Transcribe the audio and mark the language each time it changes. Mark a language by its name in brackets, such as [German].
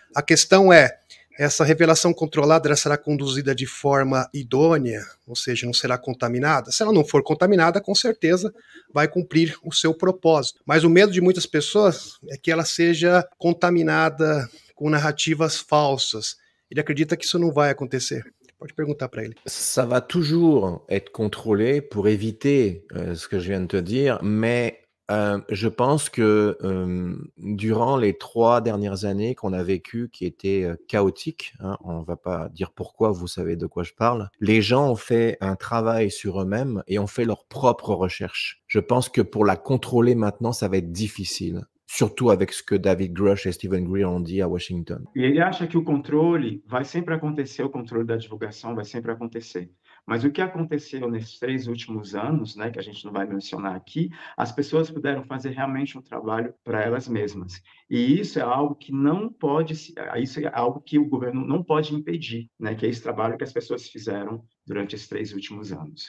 [Portuguese] A questão é, essa revelação controlada ela será conduzida de forma idônea, ou seja, não será contaminada? Se ela não for contaminada, com certeza vai cumprir o seu propósito. Mas o medo de muitas pessoas é que ela seja contaminada com narrativas falsas. Ele acredita que isso não vai acontecer. Pode perguntar para ele. [French] Ça va toujours être contrôlé pour éviter ce que je viens de te dire, mais je pense que durant les 3 dernières années qu'on a vécues, qui étaient chaotiques, hein, on va pas dire pourquoi, vous savez de quoi je parle, les gens ont fait un travail sur eux-mêmes et ont fait leur propre recherche. Je pense que pour la contrôler maintenant, ça va être difficile. Surtout avec ce que David Grush et Stephen Greer ont dit à Washington. [Portuguese] E ele acha que o controle vai sempre acontecer, o controle da divulgação vai sempre acontecer. Mas o que aconteceu nesses 3 últimos anos, né, que a gente não vai mencionar aqui, as pessoas puderam fazer realmente um trabalho para elas mesmas. E isso é algo que não pode, isso é algo que o governo não pode impedir, né, que é esse trabalho que as pessoas fizeram durante esses 3 últimos anos.